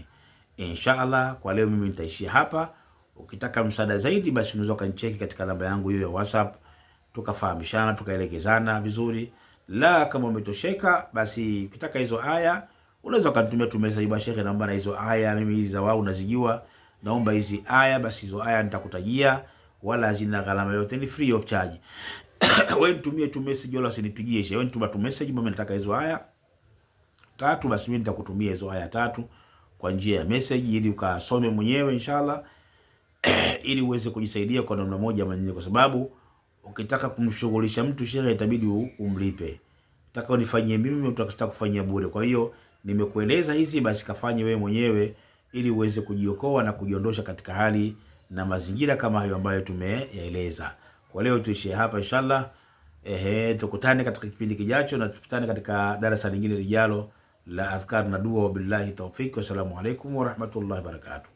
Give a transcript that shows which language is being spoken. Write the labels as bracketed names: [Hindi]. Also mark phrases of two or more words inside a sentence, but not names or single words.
[Swahili] Inshallah kwa leo mimi nitaishia hapa. Ukitaka msaada zaidi, basi unaweza kanicheki katika namba yangu hiyo ya WhatsApp, tukafahamishana, tukaelekezana vizuri. La kama umetosheka, basi ukitaka hizo aya unaweza kanitumia tu message, basi shekhe, naomba na hizo aya, mimi hizi za wao unazijua, naomba hizi aya. Basi hizo aya nitakutajia, wala hazina gharama yote, ni [English] free of charge. [Swahili] Wewe nitumie tu message, wala usinipigie shehe. Wewe nituma tu message, mimi nataka hizo aya 3, basi mimi nitakutumia hizo aya 3 kwa njia ya message, ili ukasome mwenyewe inshallah, ili uweze kujisaidia kwa namna moja ama nyingine, kwa sababu ukitaka kumshughulisha mtu shehe, itabidi umlipe. Nataka unifanyie mimi, utakasta kufanyia bure. Kwa hiyo nimekueleza hizi, basi kafanye wewe mwenyewe ili uweze kujiokoa na kujiondosha katika hali na mazingira kama hayo ambayo tumeyaeleza. Kwa leo tuishie hapa inshallah. Tukutane katika kipindi kijacho, na tukutane katika darasa lingine lijalo la adhkar na dua. [Arabic] وبالله التوفيق, والسلام عليكم ورحمة الله وبركاته.